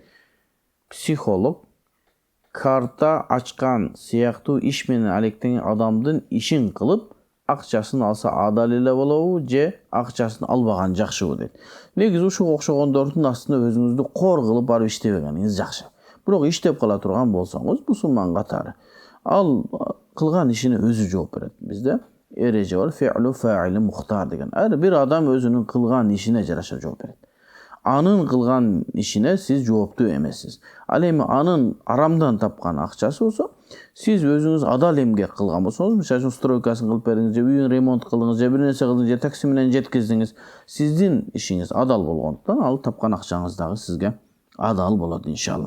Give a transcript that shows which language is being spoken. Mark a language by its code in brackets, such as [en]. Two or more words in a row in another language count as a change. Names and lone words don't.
[ky] Психолог карта ачкан сыяктуу иш менен алектенген адамдын ишин кылып, акчасын алса адал эле болобу же акчасын албаган жакшыбы дейт. Негизи ушуга окшогондордун астында өзүңүздү кор кылып барып иштебегениңиз жакшы. Бирок иштеп кала турган болсоңуз, мусулман катары, ал кылган ишине өзү жооп берет. Бизде эреже бар, [ar] فعل فاعل مختار деген. [ky] Ар бир адам өзүнүн кылган ишине жараша жооп берет. Анын кылган ишине сиз жооптуу эмессиз. Ал эми анын арамдан тапкан акчасы болсо, сиз өзүңүз адал эмгек кылган болсоңуз, мисалы үчүн стройкасын кылып бердиңиз, же үйүн ремонт кылдыңыз, же бир нерсе кылдыңыз, же такси менен жеткиздиңиз, сиздин ишиңиз адал болгондуктан ал тапкан акчаңыз дагы сизге адал болот иншалла.